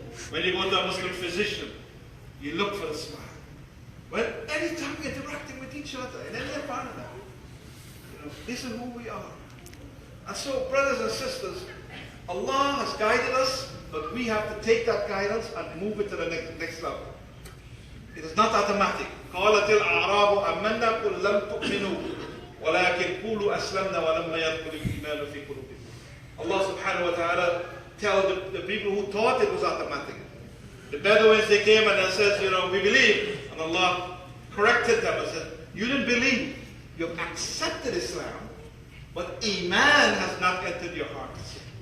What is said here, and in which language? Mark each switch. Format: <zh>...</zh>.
<en>When you go to a Muslim physician, you look for the smile. Well, anytime we're interacting with each other in any environment, you know, this is who we are. And so, brothers and sisters, Allah has guided us, but we have to take that guidance and move it to the next level. It is not automatic.</en> <ar>قالت الأعراب آمنا قل لم تؤمنوا ولكن قولوا أسلمنا ولما يدخل الإيمان في قلوبكم.</ar> <en>Allah subhanahu wa ta'ala tells the people who thought it was automatic. The Bedouins, they came and they said, you know, we believe. And Allah corrected them and said, you didn't believe. You've accepted Islam, but Iman has not entered your hearts.</en>